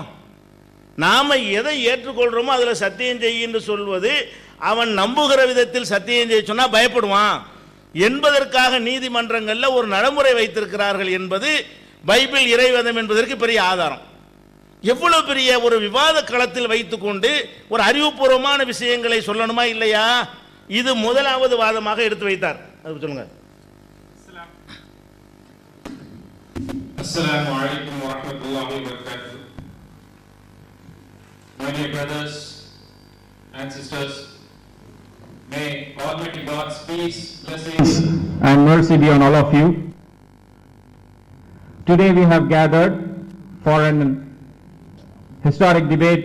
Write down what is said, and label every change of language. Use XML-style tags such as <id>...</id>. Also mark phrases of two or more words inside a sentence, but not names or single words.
<ta>நாம எதை ஏற்றுக்கொள்றோமோ அதுல சத்தியம் செய்ய என்று சொல்வது, அவன் நம்புகிற விதத்தில் சத்தியம் செய்ய சொன்னா பயப்படுவான் என்பதற்காக நீதிமன்றங்கள்ல ஒரு நடைமுறை வைத்திருக்கிறார்கள் என்பது பைபிள் இறைவேதம் என்பதற்கு பெரிய ஆதாரம். எவ்வளவு பெரிய ஒரு விவாத களத்தில் வைத்துக்கொண்டு ஒரு அறிவுபூர்வமான விஷயங்களை சொல்லணுமா இல்லையா? இது முதலாவது வாதமாக எடுத்து வைத்தார். அது சொல்லுங்க.</ta> <ar>السلام عليكم ورحمة الله وبركاته.</ar> <en>My dear brothers and sisters, may Almighty God's peace, blessings and mercy be on all of you. Today we have gathered for an historic debate.</en>